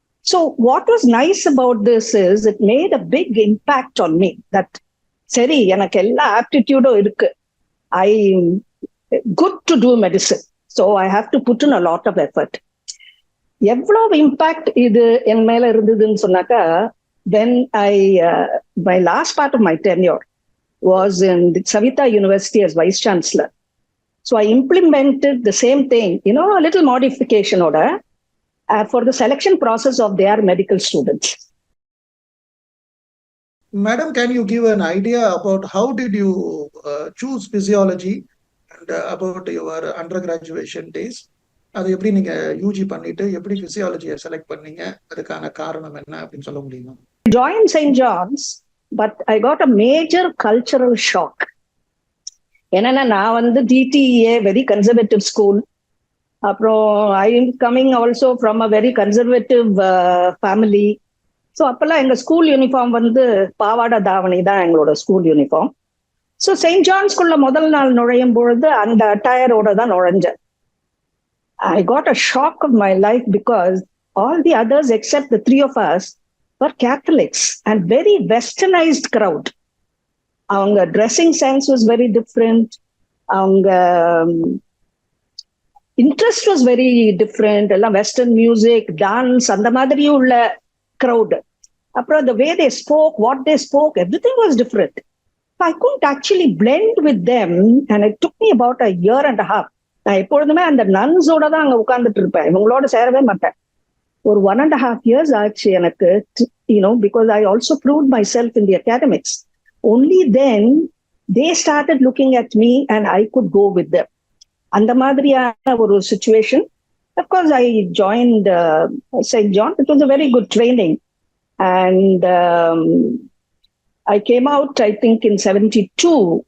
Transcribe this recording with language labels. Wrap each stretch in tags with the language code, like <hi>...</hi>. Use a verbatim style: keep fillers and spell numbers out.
<en>So what was nice about this is it made a big impact on me. That</en> <ta>சரி, எனக்கு எல்லா ஆப்டிடியூடும் இருக்கு,</ta> <en>I good to do medicine, so I have to put in a lot of effort.</en> <ta>எவ்வளவு impact இது என் மேல இருந்ததுன்னு சொன்னாக்கா,</ta> <en>When I my last part of my tenure was in Saveetha university as vice chancellor. So I implemented the same thing, you know little மாடிஃபிகேஷனோட uh, for the selection process of their medical students. Madam, can you give an idea about how did you uh, choose physiology and uh, about your undergraduation days?</en> <ta>அது எப்படி நீங்க UG பண்ணிட்டு எப்படி பிசியாலஜியை select பண்ணீங்க, அதுக்கான காரணம் என்ன அப்படின்னு சொல்ல முடியுமா?</ta> <en>I joined Saint John's, but I got a major cultural shock.</en> <ta>என்னன்னா நான் வந்து</ta> <en>டிடிஏ very conservative school, அப்புறம் I am coming also from a very conservative family.</en> <ta>So அப்போல்லாம் எங்கள் ஸ்கூல் யூனிஃபார்ம் வந்து பாவாடை தாவணி தான் எங்களோட ஸ்கூல் யூனிஃபார்ம். ஸோ செயின்ட் ஜான்ஸ்குள்ள முதல் நாள் நுழையும் பொழுது அந்த அட்டையரோட தான் நுழைஞ்சேன்.</ta> <en>I got a shock of my life because all the others except the three of us were Catholics and very westernized crowd. அவங்க dressing sense was very different, அவங்க interest was very different, எல்லாம் western music, dance,</en> <ta>அந்த மாதிரியும் உள்ள crowd.</ta> <en>அப்புறம் the way they spoke, what they spoke, everything was different. So I couldn't actually blend with them and it took me about a year and a half.</en> <ta>நான் எப்பொழுதுமே அந்த நன்ஸோட தான் அங்கே உட்காந்துட்டு இருப்பேன், இவங்களோட சேரவே மாட்டேன்.</ta> <en>ஒரு one and half years</en> <ta>ஆச்சு எனக்கு,</ta> <en>You know, because I also proved myself in the academics. Only then they started looking at me and I could go with them.</en> <ta>அந்த மாதிரியான ஒரு situation.</ta> <en>Of course, I joined uh, Saint John. It was a very good training. And um, I came out, I think, in seventy-two.</en>